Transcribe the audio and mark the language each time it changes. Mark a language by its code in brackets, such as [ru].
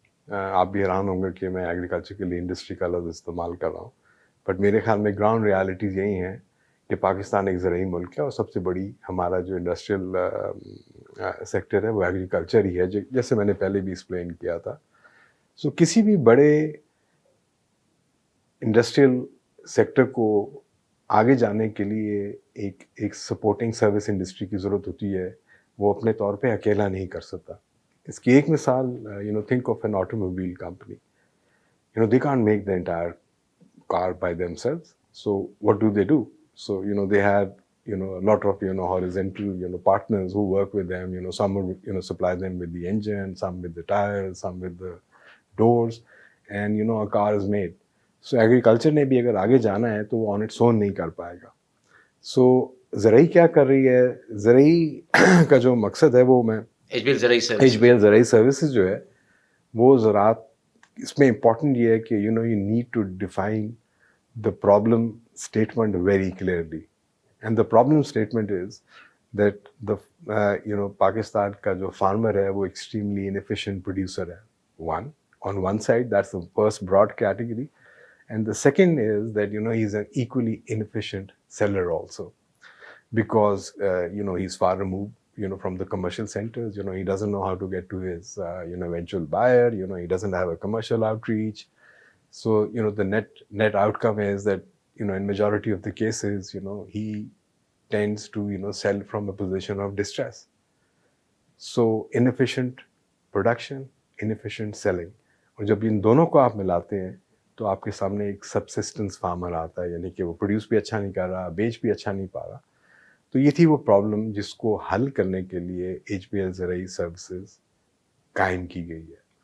[ur] آپ بھی حیران ہوں گے کہ میں ایگریکلچر کے لیے انڈسٹری کا لفظ استعمال کر رہا ہوں، بٹ میرے خیال میں گراؤنڈ ریالٹیز یہی ہیں کہ پاکستان ایک زرعی ملک ہے، اور سب سے بڑی ہمارا جو انڈسٹریل سیکٹر ہے وہ ایگریکلچر ہی ہے، جیسے میں نے پہلے بھی ایکسپلین کیا تھا. سو کسی بھی بڑے انڈسٹریل سیکٹر کو آگے جانے کے لیے ایک سپورٹنگ سروس انڈسٹری کی ضرورت ہوتی ہے، وہ اپنے طور پہ اکیلا نہیں کر سکتا. اس کی ایک مثال [en] Think of an automobile company. They can't make the entire car by themselves. So what do? So they have a lot of horizontal partners who work with them. Some would supply them with the engine, some with the tires, some with the doors, and a car is made. [ur] So agriculture نے بھی اگر آگے جانا ہے تو وہ [en] on its own [ur] نہیں کر پائے گا. So زرعی کیا کر رہی ہے؟ زرعی کا جو مقصد ہے وہ میں HBL زرعی سروسز جو ہے وہ زراعت، اس میں امپورٹنٹ یہ ہے کہ [en] You need to define the problem statement very clearly. And the problem statement is that the [ur] Pakistan کا جو فارمر ہے وہ ایکسٹریملی انفیشینٹ پروڈیوسر ہے. [en] On one side, that's the first broad category. And the second is that, he's an equally inefficient seller also. Because, he's far removed, from the commercial centers. He doesn't know how to get to his, eventual buyer. He doesn't have a commercial outreach. So, the net outcome is that, in majority of the cases, he tends to, sell from a position of distress. So, inefficient production, inefficient selling. [ur] اور جب ان دونوں کو آپ ملاتے ہیں تو آپ کے سامنے ایک سبسسٹنس فارمر آتا ہے، یعنی کہ وہ پروڈیوس بھی اچھا نہیں کر رہا، بیچ بھی اچھا نہیں پا رہا. تو یہ تھی وہ پرابلم جس کو حل کرنے کے لیے HBL زرعی سروسز قائم کی گئی ہے.